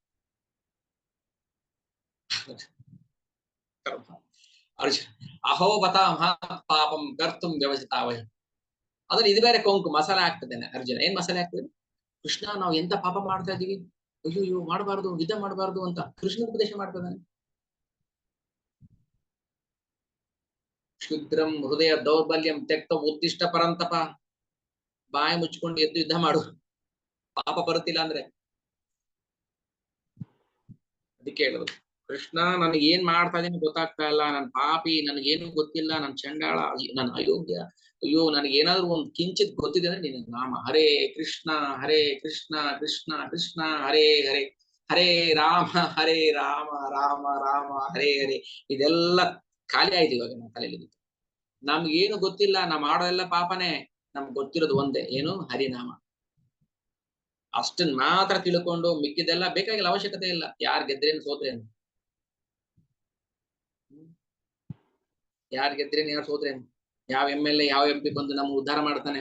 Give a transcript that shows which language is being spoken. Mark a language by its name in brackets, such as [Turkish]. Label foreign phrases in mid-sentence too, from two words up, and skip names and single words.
[Sanskrit] ಅರ್ಜುನ್ ಅಹೋ ಬತಾಮಹ ಪಾಪಂ ಕರ್ತುಂ ವ್ಯವಸ್ಥಿತಾವಯ. [Kannada] ಅದ್ರಲ್ಲಿ ಇದು ಬೇರೆ ಕೊಂಕು ಮಸಾಲೆ ಆಗ್ತದೇನೆ. ಅರ್ಜುನ ಏನ್ ಮಸಾಲೆ ಆಗ್ತದೆ? ಕೃಷ್ಣ ನಾವು ಎಂತ ಪಾಪ ಮಾಡ್ತಾ ಇದೀವಿ, ಅಯ್ಯೋ ಮಾಡಬಾರ್ದು, ಯುದ್ಧ ಮಾಡಬಾರ್ದು ಅಂತ ಕೃಷ್ಣ ಉಪದೇಶ ಮಾಡ್ತಾನೆ. [Sanskrit] ಕ್ಷುದ್ರಂ ಹೃದಯ ದೌರ್ಬಲ್ಯಂ ತ್ಯಕ್ತ ಉತ್ತಿಷ್ಟ ಪರಂತಪ. [Kannada] ಬಾಯಿ ಮುಚ್ಕೊಂಡು ಎದ್ದು ಯುದ್ಧ ಮಾಡು, ಪಾಪ ಬರುತ್ತಿಲ್ಲ ಅಂದ್ರೆ. ಅದಕ್ಕೆ ಹೇಳೋದು, ಕೃಷ್ಣ ನನಗೆ ಏನ್ ಮಾಡ್ತಾ ಇದೀನಿ ಗೊತ್ತಾಗ್ತಾ ಇಲ್ಲ, ನನ್ ಪಾಪಿ, ನನಗೇನು ಗೊತ್ತಿಲ್ಲ, ನನ್ ಚಂಡಾಳ, ನನ್ ಅಯೋಗ್ಯ, ಅಯ್ಯೋ ನನಗೆ ಏನಾದ್ರು ಒಂದು ಕಿಂಚಿತ್ ಗೊತ್ತಿದೆ ಅಂದ್ರೆ ನಿನ್ನ ನಾಮ [Sanskrit] ಹರೇ ಕೃಷ್ಣ ಕೃಷ್ಣ ಕೃಷ್ಣ ಹರೇ ಹರೇ, ಹರೇ ರಾಮ ರಾಮ ರಾಮ ಹರೇ ಹರೇ. [Kannada] ಇದೆಲ್ಲ ಖಾಲಿ ಆಯ್ತು ಇವಾಗ ನಮ್ಮ ತಲೆಯಲ್ಲಿ. ನಮ್ಗೇನು ಗೊತ್ತಿಲ್ಲ, ನಾವ್ ಮಾಡೋದೆಲ್ಲ ಪಾಪನೇ. ನಮ್ಗೆ ಗೊತ್ತಿರೋದು ಒಂದೇ, ಏನು? ಹರಿನಾಮ. ಅಷ್ಟನ್ ಮಾತ್ರ ತಿಳ್ಕೊಂಡು ಮಿಕ್ಕಿದೆಲ್ಲ ಬೇಕಾಗಿಲ್ಲ, ಅವಶ್ಯಕತೆ ಇಲ್ಲ. ಯಾರ್ ಗೆದ್ರೇನು ಸೋತ್ರೇನು, ಯಾರ್ ಗೆದ್ರೇನು ಯಾರು ಸೋತ್ರೇನು, ಯಾವ MLA ಯಾವ MP ಬಂದು ನಮ್ಮ ಉದ್ಧಾರ ಮಾಡ್ತಾನೆ?